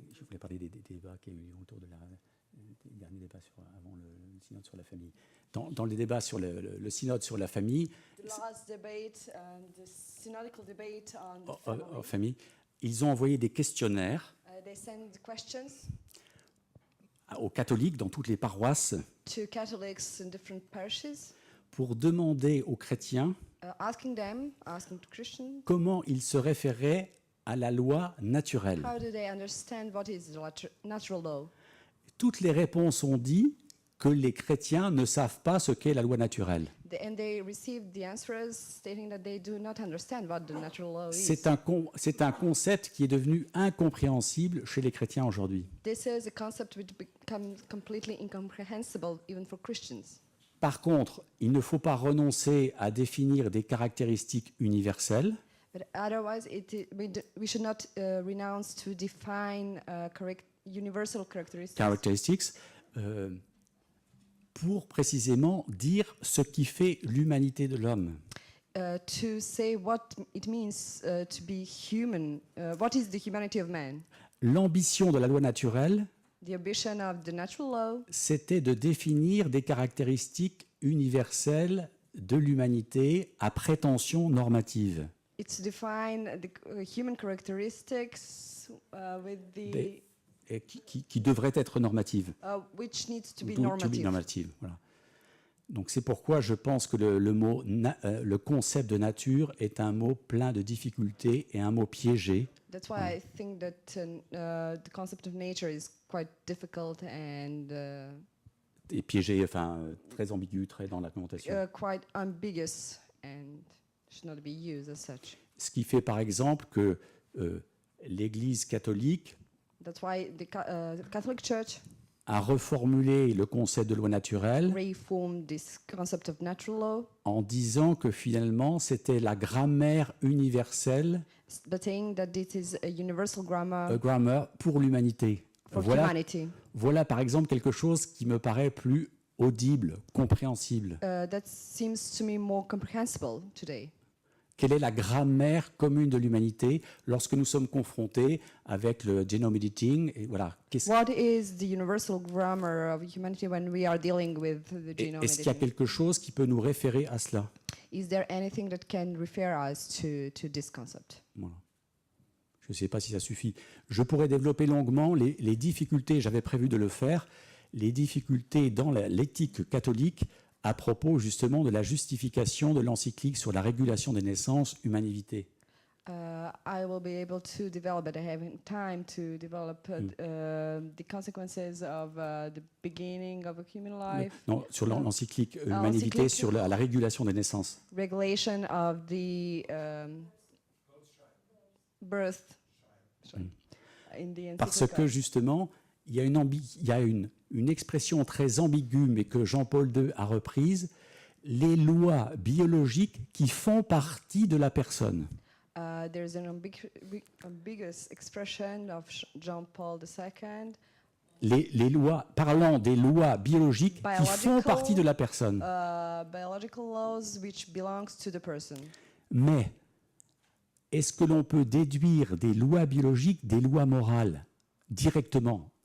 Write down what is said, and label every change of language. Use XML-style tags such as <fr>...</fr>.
<fr>voulais parler des débats qu'il y a eu autour des derniers débats avant le synode sur la famille. Dans les débats sur le synode sur la famille,</fr> <en>The last debate and the synodical debate on the</en> <fr>en</fr> <en>family,</en> <fr>famille, ils ont envoyé des questionnaires</fr> <en>they send questions</en> <fr>aux catholiques dans toutes les paroisses</fr> <en>to Catholics in different parishes,</en> <fr>pour demander aux chrétiens</fr> <en>asking to Christians,</en> <fr>comment ils se référaient à la loi naturelle.</fr> <en>how do they understand what is natural law?</en> <fr>Toutes les réponses ont dit que les chrétiens ne savent pas ce qu'est la loi naturelle.</fr> <en>And they received the answers stating that they do not understand what the natural law is.</en> <fr>C'est un concept qui est devenu incompréhensible chez les chrétiens aujourd'hui.</fr> <en>This is a concept which becomes completely incomprehensible even for Christians.</en> <fr>Par contre, il ne faut pas renoncer à définir des caractéristiques universelles</fr> <en>But otherwise, we should not renounce to define universal characteristics</en> <fr>pour précisément dire ce qui fait l'humanité de l'homme.</fr> <en>to say what it means to be human. What is the humanity of man?</en> <fr>L'ambition de la loi naturelle,</fr> <en>The ambition of the natural law</en> <fr>c'était de définir des caractéristiques universelles de l'humanité à prétention normative.</fr> <en>it's to define the human characteristics with the</en> <fr>Et qui devraient être normatives.</fr> <en>which needs to be To be normative. normative, voilà.</en> <fr>Donc c'est pourquoi je pense que le concept de nature est un mot plein de difficultés et un mot piégé.</fr> <en>That's why I think that the concept of nature is quite difficult and</en> <fr>Et piégé, enfin très ambigu, très dans la connotation.</fr> <en>quite ambiguous and should not be used as such.</en> <fr>Ce qui fait par exemple que l'Église catholique</fr> <en>That's why the Catholic Church</en> <fr>a reformulé le concept de loi naturelle</fr> <en>reformed this concept of natural law,</en> <fr>en disant que finalement c'était la grammaire universelle,</fr> <en>but saying that this is a universal grammar</en> <fr>grammar pour l'humanité.</fr> <en>for humanity.</en> <fr>Voilà par exemple quelque chose qui me paraît plus audible, compréhensible.</fr> <en>That seems to me more comprehensible today.</en> <fr>Quelle est la grammaire commune de l'humanité lorsque nous sommes confrontés avec le genome editing et voilà.</fr> <en>What is the universal grammar of humanity when we are dealing with the genome</en> <fr>Est-ce qu'il y a</fr> <en>editing?</en> <fr>quelque chose qui peut nous référer à cela?</fr> <en>Is there anything that can refer us to this concept?</en> <fr>Voilà. Je ne sais pas si ça suffit. Je pourrais développer longuement les difficultés, j'avais prévu de le faire, les difficultés dans l'éthique catholique à propos justement de la justification de l'encyclique sur la régulation des naissances, humanité.</fr> <en>I will be able to develop, but I haven't time to develop the consequences of the beginning of a human life,</en> <fr>Non, sur l'encyclique humanité l'encyclique. sur la régulation des naissances.</fr> <en>regulation of the birth. In the</en> <fr>Parce</fr> <en>encyclical.</en> <fr>que justement, il y a une expression très ambiguë, mais que Jean-Paul II a reprise, les lois biologiques qui font partie de la personne.</fr> <en>There's an ambiguous expression of John Paul II.</en> <fr>Les lois, parlant des lois biologiques qui font</fr> <en>Biological.</en> <fr>partie de la personne.</fr> <en>Biological laws which belongs to the person.</en> <fr>Mais est-ce que l'on peut déduire des lois biologiques des lois morales directement?</fr>